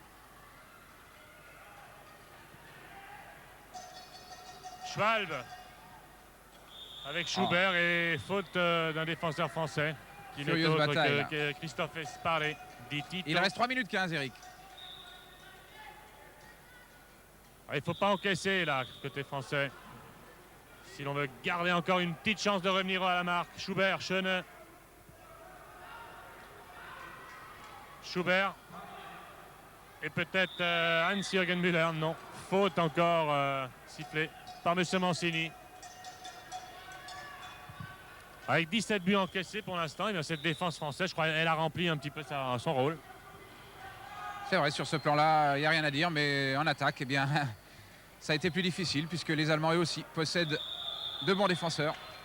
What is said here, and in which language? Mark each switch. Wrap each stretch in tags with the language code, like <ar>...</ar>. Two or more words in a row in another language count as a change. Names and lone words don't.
<fr>Schwalbe avec Schubert et faute d'un défenseur français qui n'est Furieuse autre bataille, que Christophe Esparlé. Il reste 3 minutes 15, Eric. Il ne faut pas encaisser là, côté français. Si l'on veut garder encore une petite chance de revenir à la marque. Schubert, Schöne. Schubert. Et peut-être Hans-Jürgen Müller. Non, faute encore sifflée par M. Mancini. Avec 17 buts encaissés pour l'instant, et bien cette défense française, je crois qu'elle a rempli un petit peu son rôle. C'est vrai, sur ce plan-là, il n'y a rien à dire, mais en attaque, eh bien, ça a été plus difficile puisque les Allemands eux aussi possèdent de bons défenseurs.</fr>